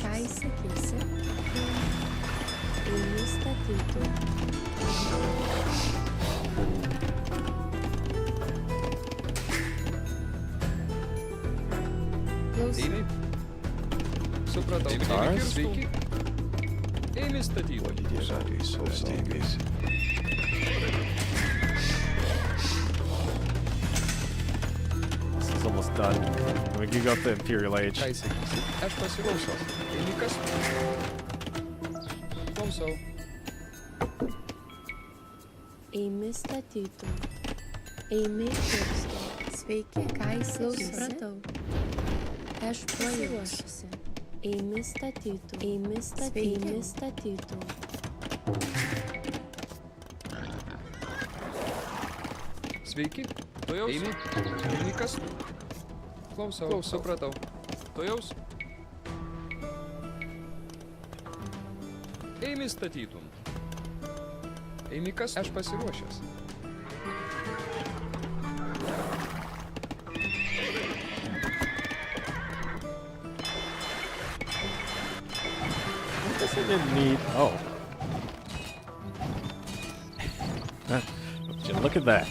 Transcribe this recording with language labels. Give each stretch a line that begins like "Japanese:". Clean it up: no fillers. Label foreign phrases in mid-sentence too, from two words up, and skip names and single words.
Lithuanian: Ką įsakysi? Einu statyti. Eimi. Supratau. Eimi sveiki. Eimi statyti.
English: This is almost done. We can go up the Imperial Age.
Lithuanian: Ką įsakysi? Aš pasiruošęs. Eimi kastų. Klausau. Eimi statytų. Eimi kirsto. Sveiki, ką įsakysi? Supratau. Aš pasiruošusi. Eimi statytų. Eimi statytų. Eimi statytų. Sveiki. Tuojaus. Eimi. Eimi kastų. Klausau. Supratau. Tuojaus. Eimi statytum. Eimi kastų. Aš pasiruošęs.
English: Guess I didn't need. Oh. Look at that.